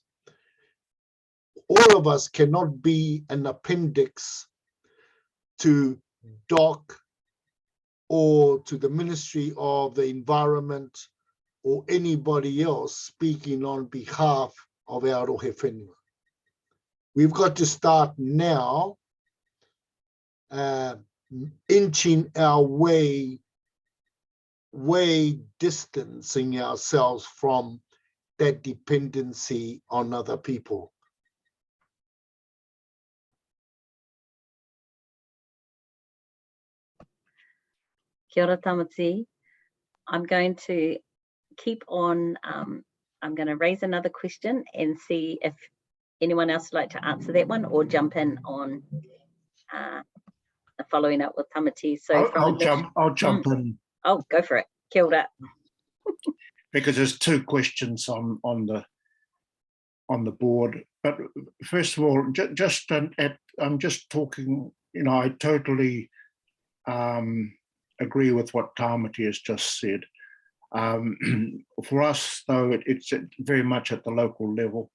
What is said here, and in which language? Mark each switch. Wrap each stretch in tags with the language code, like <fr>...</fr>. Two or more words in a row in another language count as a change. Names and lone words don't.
<en>All of us cannot be an appendix to DOC or to the Ministry of the Environment or anybody else speaking on behalf of our</en> <mi>rohe whenua.</mi> <en>We've got to start now inching our way distancing ourselves from that dependency on other people.</en> <mi>Kia ora, Tāmati.</mi> <en>I'm going to keep on, I'm going to raise another question and see if anyone else would like to answer that one or jump in on following up with Tāmati. So I'll jump in. Oh, go for it.</en> <mi>Kia ora.</mi> <en>Because there's two questions on the board. But first of all, I'm just talking, I totally agree with what Tāmati has just said. For us, though, it's very much at the local level.</en>